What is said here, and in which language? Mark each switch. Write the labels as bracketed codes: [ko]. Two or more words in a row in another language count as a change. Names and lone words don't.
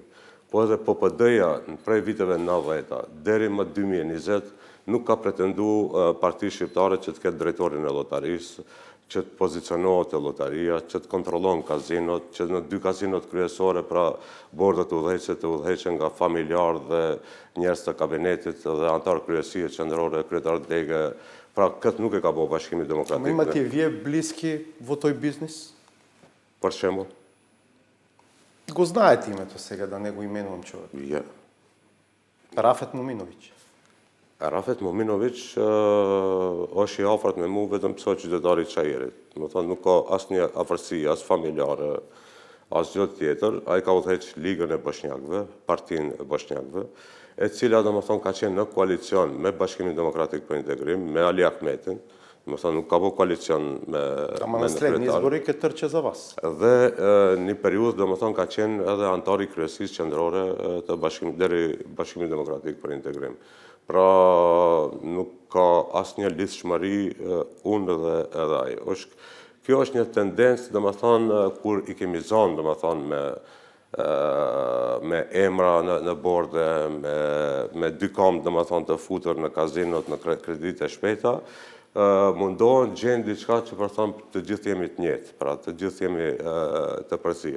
[sq] po edhe PPD-ja në prej viteve 90-ta, deri më 2020, nuk ka pretendu parti shqiptare që të ketë drejtorin e lotarisë, që të pozicionohet e lotaria, që të kontrollon kazinot, që në 2 kazinot kryesore, pra bordet udhëheqëse të udhëheqen nga familjar dhe njerëz të kabinetit dhe antar kryesie qendrore, kryetar dege, pra këtë nuk e ka bëu Bashkimi Demokratik. [mk] Имате и вие близки во тој бизнис? [sq] Për shembull? [mk] Го знаете името сега, да не го именувам човек. [sq] Ja. Рафет Моминовиќ. Rafet Mominović është i afërt me mu vetëm pse qytetari i Çajerit. Do thonë nuk ka asnjë afërsi, as familjare, as gjë tjetër. Ai ka udhëheq Ligën e Bosnjakëve, Partinë e Bosnjakëve, e cila domethënë ka qenë në koalicion me Bashkimin Demokratik për Integrim, me Ali Ahmetin, Nuk ka po koalicion me [mk] Ама на следни избори ќе трче за вас. [sq] Dhe një periudhë, domethënë, ka qenë edhe antar i kryesisë qendrore të deri Bashkimit Demokratik për Integrim. Pra, nuk ka asnjë lidhshmëri unë dhe edhe ai. Kjo është një tendencë, domethënë, kur i kemi zonë, domethënë, me emra në borde, me dy kam, domethënë, të futur në kazinot, në kredite shpejta, mundohen gjenë diçka që për thamë të gjithë jemi të njëjtë, pra të gjithë jemi të përzier.